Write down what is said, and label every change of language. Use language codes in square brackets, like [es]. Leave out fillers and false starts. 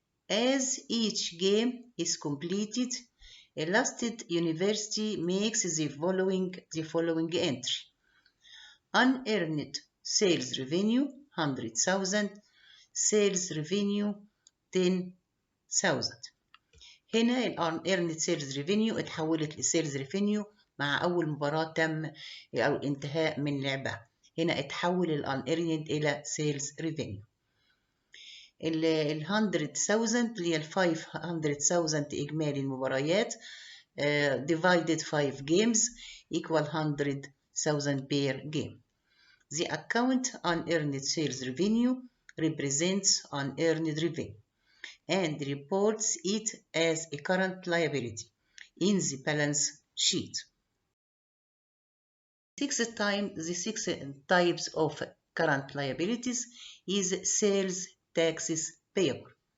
[en] As each game is completed, a lasted university makes the following entry: unearned sales revenue 100,000, sales revenue 10,000. [ar] هنا ال unearned sales revenue اتحولت ل sales revenue مع أول مباراة تم أو انتهاء من لعبها. هنا اتحول ال unearned إلى sales revenue. ال 100,000 اللي هي ال 500,000 إجمالي المباريات [en] divided 5 games equal 100,000 per game. The account unearned sales revenue represents unearned revenue and reports it as a current liability in the balance sheet. The six types of current liabilities is sales taxes payable.